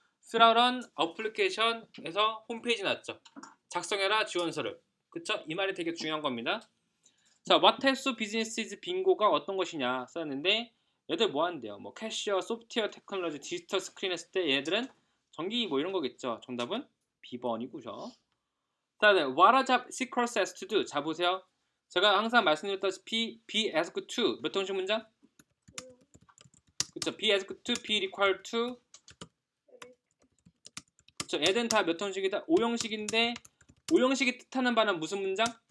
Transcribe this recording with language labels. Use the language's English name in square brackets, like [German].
[English] Fill out application에서 [Korean] 홈페이지 나왔죠. 작성해라 지원서를. 그쵸? 이 말이 되게 중요한 겁니다. 자, [English] what types of businesses [Korean] 빙고가 어떤 것이냐 썼는데 얘들 뭐 한대요? 뭐 캐시어, 소프트웨어 테크놀로지, 디지털 스크린 했을 때 얘네들은 전기 뭐 이런 거겠죠. 정답은 B번이고요. [English] 다음에 what are job seekers asked to do? [Korean] 자, 보세요. 제가 항상 말씀드렸다시피 be asked to 몇 형식 문장? 그쵸? be asked to, be required to. 그쵸? 얘들은 다 몇 형식이다? 5형식인데 5형식이 뜻하는 바는 무슨 문장?